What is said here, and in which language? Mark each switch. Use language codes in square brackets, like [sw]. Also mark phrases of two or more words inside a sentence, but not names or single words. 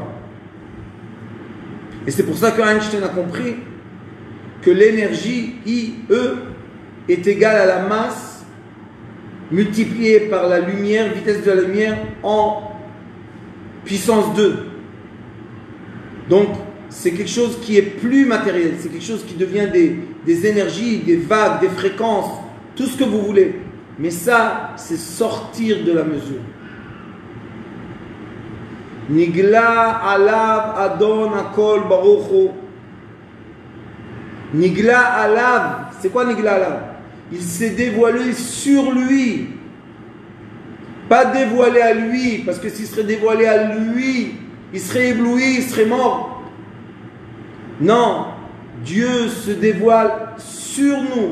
[fr] Et c'est pour ça que Einstein a compris que l'énergie IE est égale à la masse multipliée par la lumière, vitesse de la lumière en puissance 2. Donc, c'est quelque chose qui est plus matériel, c'est quelque chose qui devient des énergies, des vagues, des fréquences, tout ce que vous voulez. Mais ça, c'est sortir de la mesure. [he] נגלה עליו אדון הכל ברוך הוא. נגלה עליו, [fr] c'est quoi [he] נגלה עליו? [fr] Il s'est dévoilé sur lui. Pas dévoilé à lui, parce que s'il serait dévoilé à lui, il serait ébloui, il serait mort. Non, Dieu se dévoile sur nous.